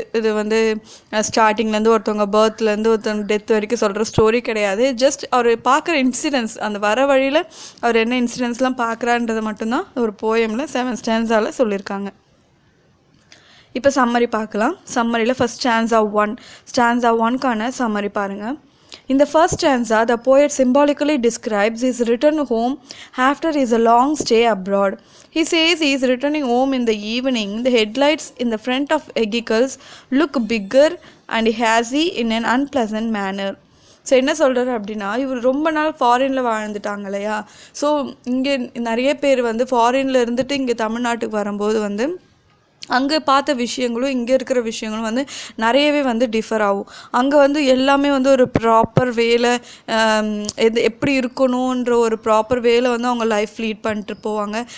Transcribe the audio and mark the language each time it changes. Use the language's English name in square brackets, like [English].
[Tamil] இது வந்து ஸ்டார்டிங்லேருந்து ஒருத்தவங்க பர்த்லேருந்து ஒருத்தவங்க டெத் வரைக்கும் சொல்கிற ஸ்டோரி கிடையாது. ஜஸ்ட் அவர் பார்க்குற இன்சிடென்ட்ஸ், அந்த வர வழியில் அவர் என்ன இன்சிடென்ட்ஸ்லாம் பார்க்குறான்றது மட்டும்தான் ஒரு போயமில் 7 ஸ்டான்ஸால் சொல்லியிருக்காங்க. இப்போ சம்மரி பார்க்கலாம். சம்மரியில் ஃபஸ்ட் ஸ்டான்ஸா 1க்கான சம்மரி பாருங்கள். [English] In the first stanza, the poet symbolically describes his return home after his long stay abroad. He says he is returning home in the evening. The headlights in the front of vehicles look bigger and hazy in an unpleasant manner. [Tamil] So என்ன சொல்கிறாரு அப்படின்னா, இவர் ரொம்ப நாள் ஃபாரினில் வாழ்ந்துட்டாங்க இல்லையா? So இங்கே நிறைய பேர் வந்து ஃபாரினில் இருந்துட்டு இங்கே தமிழ்நாட்டுக்கு வரும்போது வந்து அங்கே பார்த்த விஷயங்களும் இங்கே இருக்கிற விஷயங்களும் வந்து நிறையவே வந்து டிஃபர் ஆகும். அங்கே வந்து எல்லாமே வந்து ஒரு ப்ராப்பர் வேலை, எப்படி இருக்கணுன்ற ஒரு ப்ராப்பர் வேலை வந்து அவங்க லைஃப் லீட் பண்ணிட்டு போவாங்க.